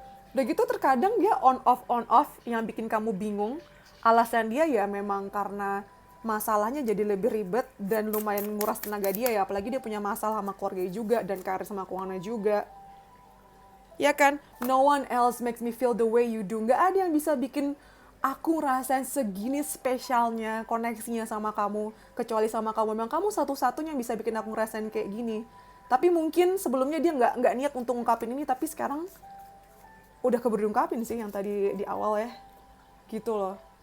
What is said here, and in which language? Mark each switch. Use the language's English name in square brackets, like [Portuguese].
[Indonesian] Udah gitu terkadang dia on off yang bikin kamu bingung. Alasan dia ya memang karena masalahnya jadi lebih ribet dan lumayan nguras tenaga dia ya. Apalagi dia punya masalah sama keluarga juga dan karir sama keuangannya juga. Ya kan? [English] No one else makes me feel the way you do. [Indonesian] Nggak ada yang bisa bikin aku ngerasain segini spesialnya koneksinya sama kamu. Kecuali sama kamu. Memang kamu satu-satunya yang bisa bikin aku ngerasain kayak gini. Tapi mungkin sebelumnya dia nggak niat untuk ngungkapin ini. Tapi sekarang udah keburu diungkapin sih yang tadi di awal ya. Gitu loh.